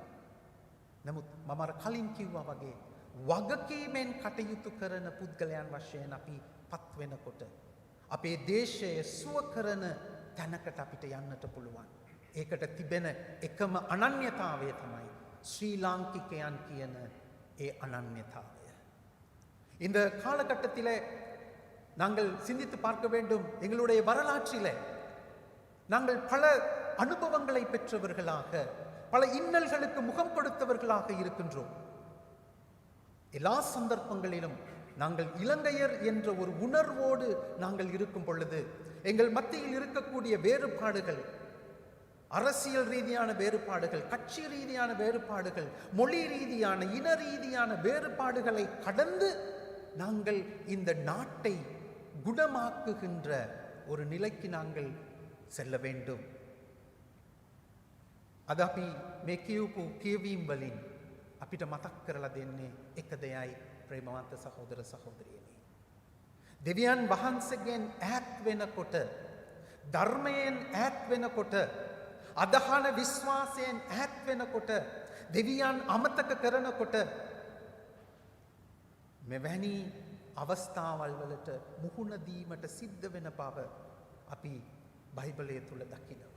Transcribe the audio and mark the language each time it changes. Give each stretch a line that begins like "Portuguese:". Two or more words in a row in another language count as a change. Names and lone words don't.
Sinhala: නමුත් මම අර කලින් කිව්වා වගේ වගකීමෙන් කටයුතු කරන පුද්ගලයන් වශයෙන් අපි පත් වෙනකොට අපේ දේශය සුව කරන තැනකට අපිට යන්නට පුළුවන්. ඒකට තිබෙන එකම අනන්‍යතාවය තමයි ශ්‍රී ලාංකිකයන් කියන ඒ අනන්‍යතාවය.
Tamil: இந்த காலகட்டத்திலே நாங்கள் சிந்தித்து பார்க்க வேண்டும். எங்களுடைய வரலாற்றிலே நாங்கள் பல அனுபவங்களை பெற்றவர்களாக பல இன்னல்களுக்கு முகம் கொடுத்தவர்களாக இருக்கின்றோம். எல்லா சந்தர்ப்பங்களிலும் நாங்கள் இலங்கையர் என்ற ஒரு உணர்வோடு நாங்கள் இருக்கும் பொழுது எங்கள் மத்தியில் இருக்கக்கூடிய வேறுபாடுகள் அரசியல் ரீதியான வேறுபாடுகள் கட்சி ரீதியான வேறுபாடுகள் மொழி ரீதியான இன ரீதியான வேறுபாடுகளை கடந்து நாங்கள் இந்த நாட்டை குணமாக்குகின்ற ஒரு நிலைக்கு நாங்கள் செல்ல வேண்டும்.
Sinhala: අද අපි මේ කියවපු කියවීම් වලින් අපිට මතක් කරලා දෙන්නේ එක දෙයයි ප්‍රේමවන්ත සහෝදර සහෝදරියනි. දෙවියන් වහන්සේගෙන් ඈත් වෙනකොට, ධර්මයෙන් ඈත් වෙනකොට, අදහන විශ්වාසයෙන් ඈත් වෙනකොට, දෙවියන් අමතක කරනකොට මෙවැනි අවස්ථාවල් වලට මුහුණ දීමට සිද්ධ වෙන බව අපි බයිබලය තුල දකිනවා.